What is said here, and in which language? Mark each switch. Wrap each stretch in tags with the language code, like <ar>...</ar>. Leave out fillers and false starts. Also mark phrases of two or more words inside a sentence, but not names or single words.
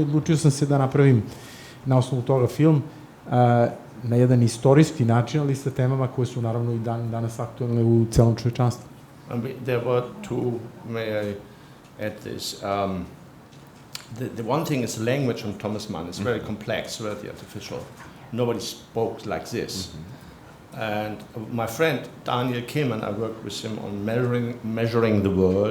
<sr>Odlučio sam se da napravim na osnovu toga film na jedan istorijski način, ali sa temama koje su naravno i danas aktualne u celom čovečanstvu.</sr> <en>There were two, may I add this, the one thing is the language from Thomas Mann is very complex, very artificial. Nobody spoke like this. And my friend Daniel Kehlmann, I worked with him on measuring the word.</en>